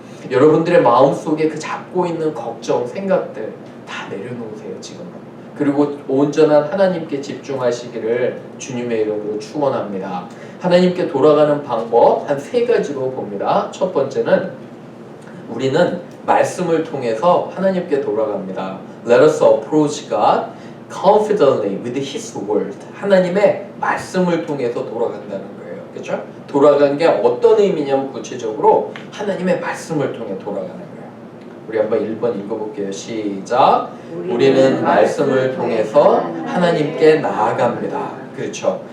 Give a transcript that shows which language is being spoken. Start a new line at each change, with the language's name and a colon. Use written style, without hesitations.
Korean: 여러분들의 마음속에 그 잡고 있는 걱정, 생각들 다 내려놓으세요. 지금. 그리고 온전한 하나님께 집중하시기를 주님의 이름으로 축원합니다. 하나님께 돌아가는 방법 한 3가지로 봅니다. 첫 번째는 우리는 말씀을 통해서 하나님께 돌아갑니다.
English: Let us approach God confidently with His word.
Korean: 하나님의 말씀을 통해서 돌아간다는 거예요. 그렇죠? 돌아간 게 어떤 의미냐면 구체적으로 하나님의 말씀을 통해 돌아가는 거예요. 우리 한번 1번 읽어볼게요. 시작. 우리는 말씀을 통해서 하나님께 나아갑니다. 그렇죠.